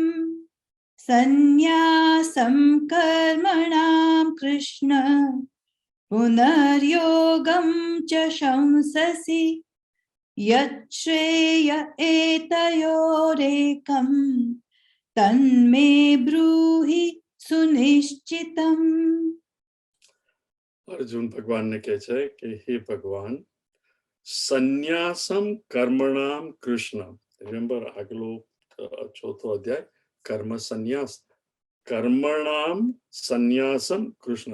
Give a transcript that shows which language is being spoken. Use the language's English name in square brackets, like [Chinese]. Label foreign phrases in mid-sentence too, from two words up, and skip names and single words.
[Sanskrit] संन्यासं कर्मणां कृष्ण पुनर्योगं च शंससि यच्छ्रेय एतयोरेकम् तन्मे ब्रूहि सुनिश्चितम्. [Gujarati] અર્જુન ભગવાનને કહે છે કે હે ભગવાન, [Sanskrit] સંન્યાસમ કર્મણામ કૃષ્ણ. [Gujarati] રિમેમ્બર આગલો ચોથો અધ્યાય કર્મ સંન્યાસ. [Sanskrit] કર્મણામ સંન્યાસમ કૃષ્ણ.